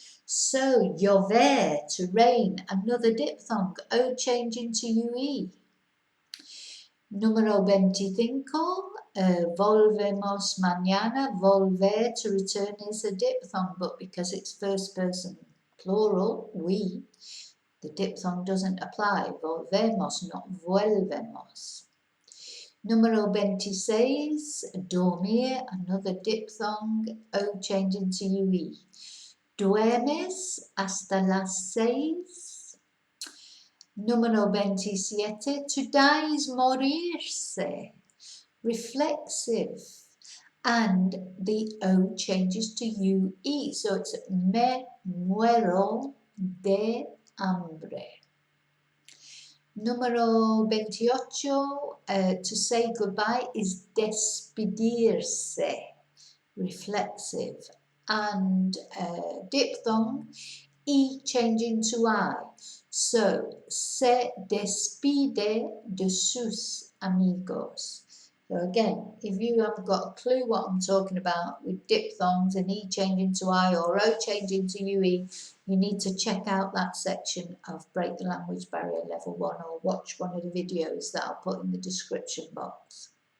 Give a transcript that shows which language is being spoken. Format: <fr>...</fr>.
<en>So, llover, to rain, another diphthong, O changing to UE.</en> <es>Número 25. Volvemos mañana.</es> <en>Volver, to return, is a diphthong, but because it's first person plural, we, the diphthong doesn't apply. Volvemos, not vuelvemos. Número 26, dormir, another diphthong, O changing to UE.</en> <es>Duermes hasta las 6.</es> <en>Número 27, to die is morirse, reflexive, and the O changes to UE, so it's</en> <es>me muero de hambre.</es> <en>Número 28, to say goodbye is despedirse, reflexive, and diphthong, E changing to I.</en> <es>So, se despide de sus amigos.</es> <en>So again, if you haven't got a clue what I'm talking about with diphthongs and E changing to I or O changing to UE, you need to check out that section of Break the Language Barrier Level 1 or watch one of the videos that I'll put in the description box.</en>